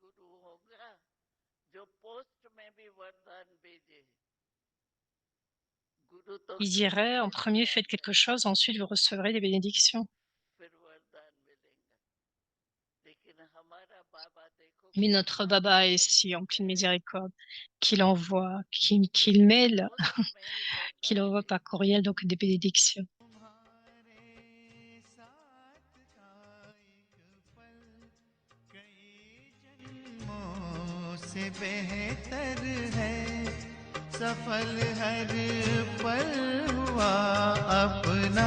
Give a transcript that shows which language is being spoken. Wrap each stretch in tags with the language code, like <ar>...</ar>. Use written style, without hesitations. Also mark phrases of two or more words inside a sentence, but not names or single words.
<fr>Il dirait en premier faites quelque chose, ensuite vous recevrez des bénédictions. Mais notre Baba est si empli de miséricorde qu'il envoie, qu'il mail, qu'il envoie par courriel donc des bénédictions.</fr> <hi>से बेहतर है सफल हर पल हुआ अपना</hi>